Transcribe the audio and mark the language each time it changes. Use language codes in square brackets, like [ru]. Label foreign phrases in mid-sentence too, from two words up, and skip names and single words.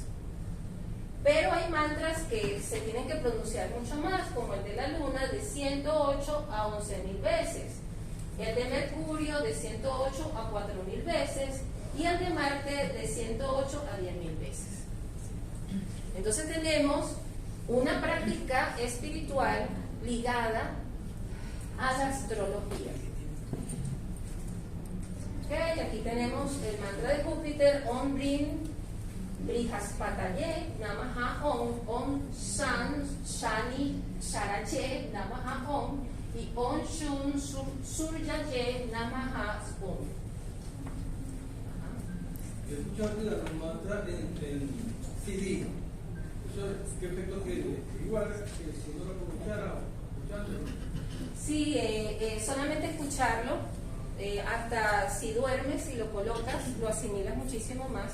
[es] Pero hay mantras que se tienen que pronunciar mucho más, como el de la luna, de 108 a 11.000 veces, el de Mercurio de 108 a 4.000 veces y el de Marte de 108 a 10.000 veces. Entonces tenemos una práctica espiritual ligada a la astrología. Okay, aquí tenemos el mantra de Júpiter, [sa] Om Rim Brihaspataye Namaha Om San Shani Sharache Namaha Om y Om Shun Suryaye Namaha Om. [es] Yo he escuchado los mantras en CD. ¿Eso qué efecto tiene? Igual que si no lo escuchara, escuchándolo. Sí, solamente escucharlo, hasta si duermes y lo colocas, lo asimilas muchísimo más.